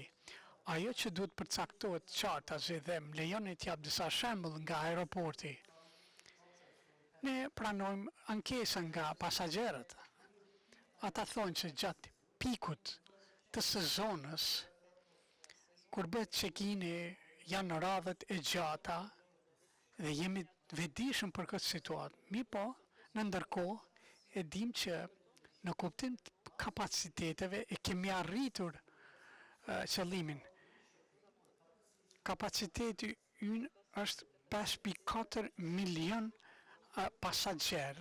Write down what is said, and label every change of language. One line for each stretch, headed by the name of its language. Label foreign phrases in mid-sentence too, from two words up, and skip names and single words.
Albanian: Ajo që duhet përcaktohet qartazi dhe më lejoni t'jap disa shembull nga aeroporti. Ne pranojmë ankesa nga pasagerët. Ata thonë që gjatë pikut të sezonës, kur bëhet check-in-i, janë radhët e gjata dhe jemi të vetëdijshëm për këtë situatë. Mirë po, në ndërkohë e dim që në kuptim të kapaciteteve e kemi arritur qëllimin. Kapaciteti ynë është 5.4 milion pasagjerë.